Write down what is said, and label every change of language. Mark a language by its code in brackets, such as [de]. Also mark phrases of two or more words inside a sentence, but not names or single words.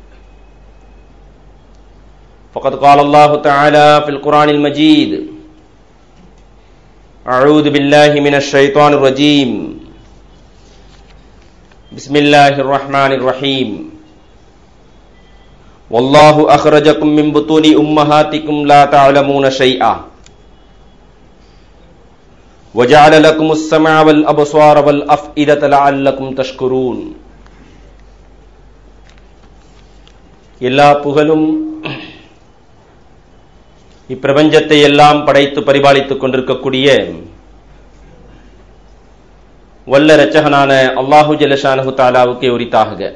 [ar] فقد قال الله تعالى في القرآن المجيد: أعوذ بالله من الشيطان الرجيم بسم الله الرحمن الرحيم والله أخرجكم من بطون أمهاتكم لا تعلمون شيئا وجعل لكم السمع والأبصار والأفئدة لعلكم تشكرون. [ta] எல்லா புகழும் இப்பிரபஞ்சத்தை எல்லாம் படைத்து பரிபாலித்துக் கொண்டிருக்கக்கூடிய வல்ல இரட்சகனான [ar] الله جل شأنه تعالى [ta] உரித்தாகுக.